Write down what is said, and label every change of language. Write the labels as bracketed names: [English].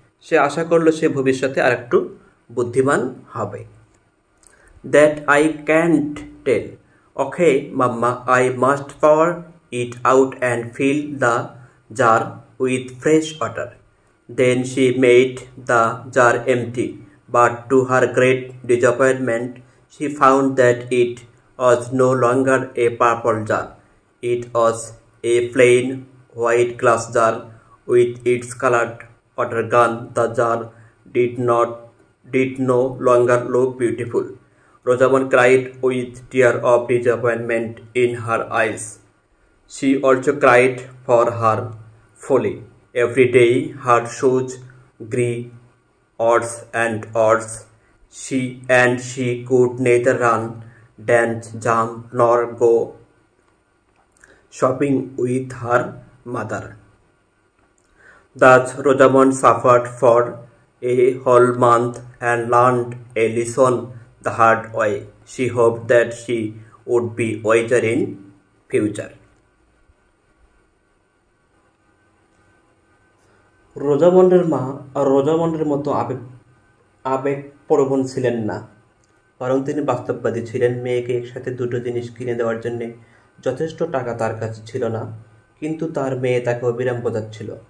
[Bangla] সে আশা করলো সে ভবিষ্যতে আর একটু বুদ্ধিমান হবে। [English] That I can't tell. Okay mamma, I must pour it out and fill the jar with fresh water. Then she made the jar empty, but to her great disappointment, she found that it was no longer a purple jar. It was a plain white glass jar with its colored water gun. The jar did no longer look beautiful. Rosamond cried with tears of disappointment in her eyes. She also cried for her folly. Every day her shoes grew odds and odds. She could neither run, dance, jump, nor go shopping with her mother. Thus Rosamond suffered for a whole month and learned a lesson the hard way. She hoped that she would be wiser in future. [Bangla] রোজামন্ডের মা রোজামন্ডের মতো আবেগপ্রবণ ছিলেন না, বরং তিনি বাস্তববাদী ছিলেন। মেয়েকে একসাথে দুটো জিনিস কিনে দেওয়ার জন্য যথেষ্ট টাকা তার কাছে ছিল না, কিন্তু তার মেয়ে তাকে অবিরাম বোঝাচ্ছিল।